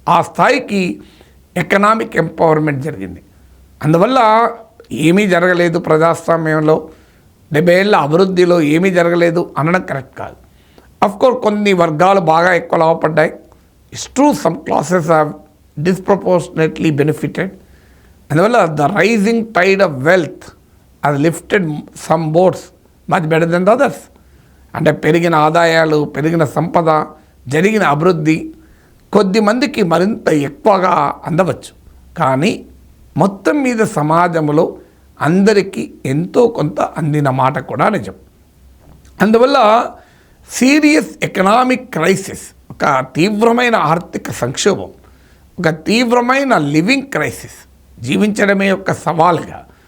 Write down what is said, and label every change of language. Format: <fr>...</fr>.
<te>ఆ స్థాయికి economic empowerment జరిగింది. అందువల్ల ఏమీ జరగలేదు ప్రజాస్వామ్యంలో, 70 ఏళ్ళ అభివృద్ధిలో ఏమీ జరగలేదు అనడం కరెక్ట్ కాదు. అఫ్కోర్స్ కొన్ని వర్గాలు బాగా ఎక్కువ లాభపడ్డాయి.</te> <en>It's true, some classes have disproportionately benefited.</en> <te>అందువల్ల</te> <en>The rising tide of wealth has lifted some boats much better than the others.</en> <te>అంటే పెరిగిన ఆదాయాలు, పెరిగిన సంపద, జరిగిన అభివృద్ధి కొద్ది మందికి మరింత ఎక్కువగా అందవచ్చు, కానీ మొత్తం మీద సమాజంలో అందరికీ ఎంతో కొంత అందిన మాట కూడా నిజం. అందువల్ల సీరియస్ ఎకనామిక్ క్రైసిస్, ఒక తీవ్రమైన ఆర్థిక సంక్షోభం, ఒక తీవ్రమైన లివింగ్ క్రైసిస్, జీవించడమే ఒక సవాలుగా</te>